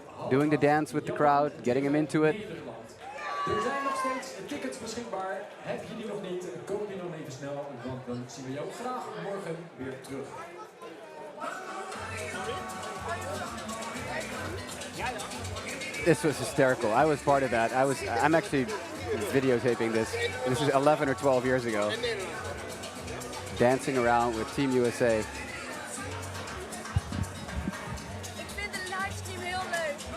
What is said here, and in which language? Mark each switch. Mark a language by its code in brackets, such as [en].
[en] Doing the dance with the crowd, getting him into it. [nl] Er zijn nog steeds tickets beschikbaar. Heb je die nog niet? Koop die nog even snel, want dan zien we jou graag morgen weer terug. [en] This was hysterical. I was part of that. I'm actually videotaping this. This was 11 or 12 years ago. Dancing around with Team USA. [nl] Ik vind de livestream heel leuk.